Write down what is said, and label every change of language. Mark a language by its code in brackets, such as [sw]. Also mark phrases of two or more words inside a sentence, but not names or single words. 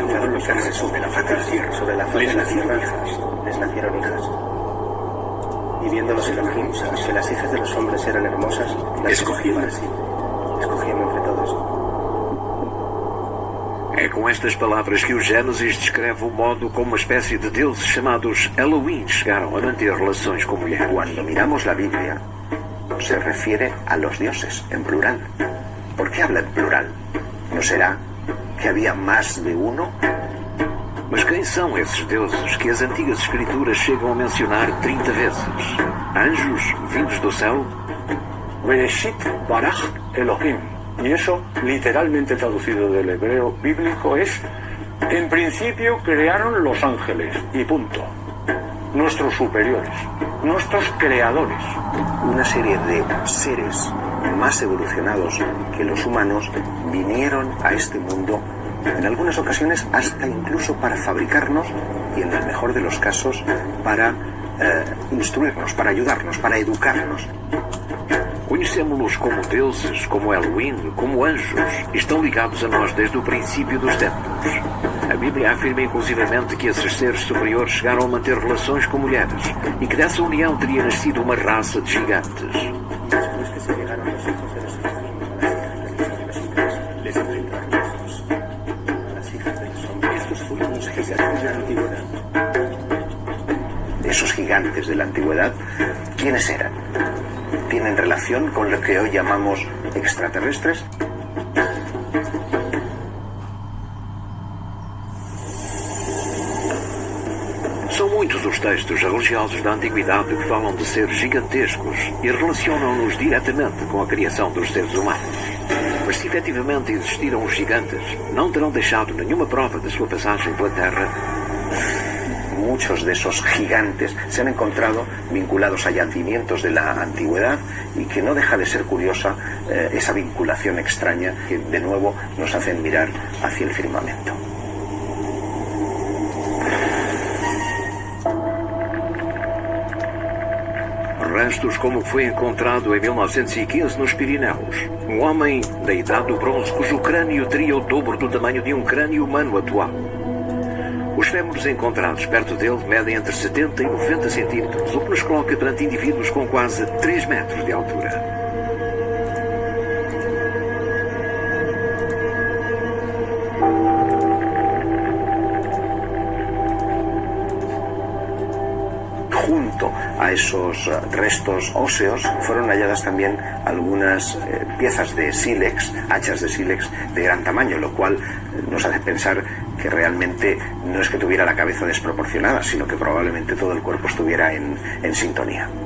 [es] comenzaron los hombres sobre la faz de la tierra. Sobre la faz de la tierra les nacieron hijas. Y viendo los Elohim que las hijas de los hombres eran hermosas, las escogían así. Escogían entre todos. [pt] É com estas palavras que o Gênesis descreve o modo como uma espécie de deuses chamados Elohim chegaram a manter relações com mulheres. [es] Cuando miramos la Biblia, se refiere a los dioses, en plural. ¿Por qué habla en plural? ¿No será que había más de uno? [pt] Mas quem são esses deuses que as antigas escrituras chegam a mencionar 30 vezes? Anjos vindos do céu? [he] Bereshit baraj Elohim. [es] Y eso, literalmente traducido del hebreo bíblico, es: en principio crearon los ángeles, y punto. Nuestros superiores, nuestros creadores. Una serie de seres más evolucionados que los humanos vinieron a este mundo, en algunas ocasiones hasta incluso para fabricarnos, y en el mejor de los casos para instruirnos, para ayudarnos, para educarnos. [pt] Conhecemos-los como deuses, como Elohim, como anjos, e estão ligados a nós desde o princípio dos tempos. A Bíblia afirma inclusivamente que esses seres superiores chegaram a manter relações com mulheres e que dessa união teria nascido uma raça de gigantes. [es] Después que se llegaron los hijos de los Elohim, les enfrentaron a las hijas de los hombres. Estos fueron los gigantes de la antigüedad. Esos gigantes de la antigüedad, ¿quiénes eran? ¿Tienen relación con lo que hoy llamamos extraterrestres? [pt] São muitos os textos religiosos da antiguidade que falam de seres gigantescos e relacionam-nos diretamente com a criação dos seres humanos. Mas se efetivamente existiram os gigantes, não terão deixado nenhuma prova de sua passagem pela Terra. [es] Muchos de esos gigantes se han encontrado vinculados a yacimientos de la antigüedad, y que no deja de ser curiosa esa vinculación extraña que de nuevo nos hacen mirar hacia el firmamento. [pt] Restos como foi encontrado em 1915 nos Pirineus. Um homem da idade do bronze cujo crânio teria o dobro do tamanho de um crânio humano atual. Os fémures encontrados perto dele medem entre 70 e 90 centímetros, o que nos coloca perante indivíduos com quase 3 metros de altura. [es] Junto a esos restos óseos fueron halladas también algunas piezas de sílex, hachas de sílex de gran tamaño, lo cual nos hace pensar que realmente no es que tuviera la cabeza desproporcionada, sino que probablemente todo el cuerpo estuviera en sintonía.